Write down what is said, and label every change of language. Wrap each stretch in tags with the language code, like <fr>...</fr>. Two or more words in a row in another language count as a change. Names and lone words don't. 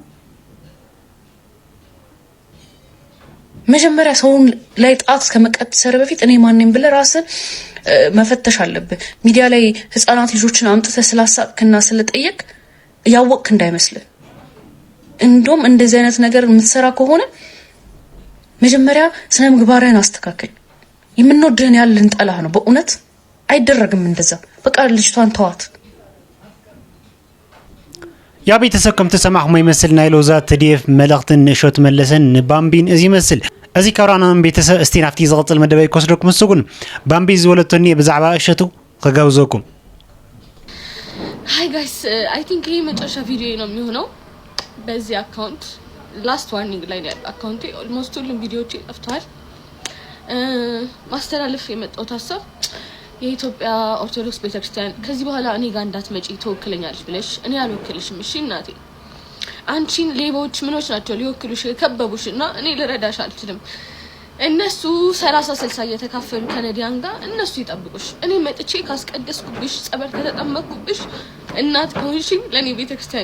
<am>መጀመሪያ ሰውን ላይ ጣት ከመቀሰር በፊት እኔ ማን ነኝ ብለህ ራስን መፈተሽ አለብህ። ሚዲያ ላይ ህፃናት ልጆችን አምጥተህ ስላሳቅክና ስለጠየቅ ያወቅክ እንዳይመስልህ። እንደውም እንደዚህ አይነት ነገር የምትሰራ ከሆነ መጀመሪያ ስነ ምግባርህን አስተካክል። የምንወድህን ያለን ጠላህ ነው። በእውነት አይደረግም እንደዛ። በቃ ልጅቷን ተዋት።</am> <ti>ያ ቤተሰብ ከም ተሰማዕኹሞ ይመስል ናይ ሎዛ ትዲፍ መልእኽትን እሾት መለሰን ባምቢን እዚ ይመስል እዚ ካብራናን ቤተሰብ እስቲ ናፍቲ ዝቕፅል መደበይ ክወስደኩም ምስጉን ባምቢ ዝወለቶኒ ብዛዕባ እሸቱ ከጋብዘኩም።</ti> <en>Hey guys I think</en> <am>ይሄ መጨረሻ ቪዲዮ ነው የሚሆነው በዚህ አካውንት።</am> <en>last warning</en> <am>ላይ ያለው አካውንቴ ኦልሞስት ሁሉም ቪዲዮዎች ጠፍተዋል። ማስተላለፍ የመጣው ሀሳብ የኢትዮጵያ ኦርቶዶክስ ቤተክርስቲያን ከዚህ በኋላ እኔ ጋር እንዳትመጪ ተወክለኛለሽ ብለሽ እኔ አልወክልሽም። እሺ እናቴ፣ አንቺን ሌቦች ምኖች ናቸው ሊወክሉሽ የከበቡሽና እኔ ልረዳሽ አልችልም። እነሱ 30-60 እየተካፈሉ ከነዲያን ጋር እነሱ ይጠብቁሽ። እኔ መጥቼ ካስቀደስኩብሽ፣ ጸበል ከተጠመቅኩብሽ፣ እናት ከሆንሽኝ ለኔ ቤተክርስቲያን</am>